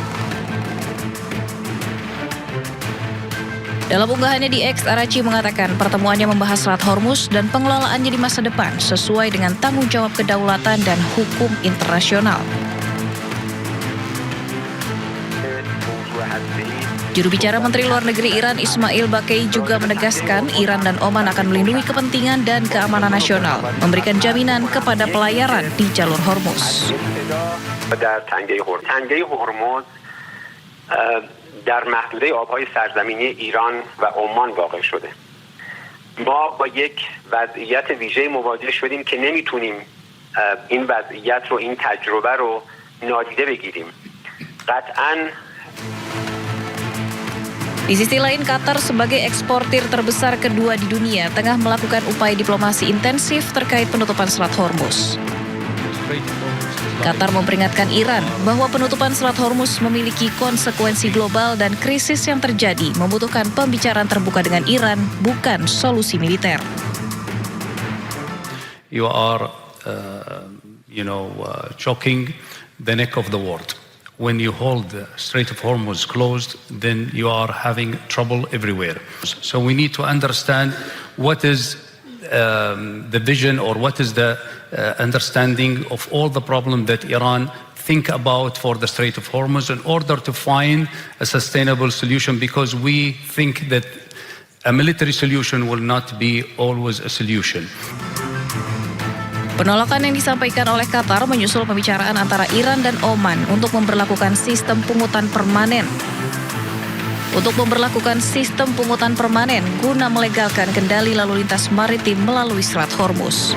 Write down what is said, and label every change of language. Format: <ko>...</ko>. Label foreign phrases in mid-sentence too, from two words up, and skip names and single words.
<id>Dalam unggahannya di X, Araghchi mengatakan pertemuannya membahas Selat Hormuz dan pengelolaannya di masa depan sesuai dengan tanggung jawab kedaulatan dan hukum internasional. Juru bicara Menteri Luar Negeri Iran Ismail Baqai juga menegaskan Iran dan Oman akan melindungi kepentingan dan keamanan nasional, memberikan jaminan kepada pelayaran di jalur Hormuz.</id> <fa>تنگه هرمز در محدوده آبهای سرزمینی ایران و عمان واقع شده. ما با یک وضعیت ویژه مواجه شدیم که نمیتونیم این وضعیت رو، این تجربه رو نادیده بگیریم. قطعاً</fa> <id>Di sisi lain, Qatar sebagai eksportir terbesar kedua di dunia tengah melakukan upaya diplomasi intensif terkait penutupan Selat Hormuz. Qatar memperingatkan Iran bahwa penutupan Selat Hormuz memiliki konsekuensi global dan krisis yang terjadi membutuhkan pembicaraan terbuka dengan Iran, bukan solusi militer.</id> <en>You are, choking the neck of the world. When you hold the Strait of Hormuz closed, then you are having trouble everywhere. So we need to understand what is the vision or what is the understanding of all the problems that Iran think about for the Strait of Hormuz in order to find a sustainable solution, because we think that a military solution will not be always a solution.</en> <id>Penolakan yang disampaikan oleh Qatar menyusul pembicaraan antara Iran dan Oman untuk memberlakukan sistem pungutan permanen. Guna melegalkan kendali lalu lintas maritim melalui Selat Hormuz.</id>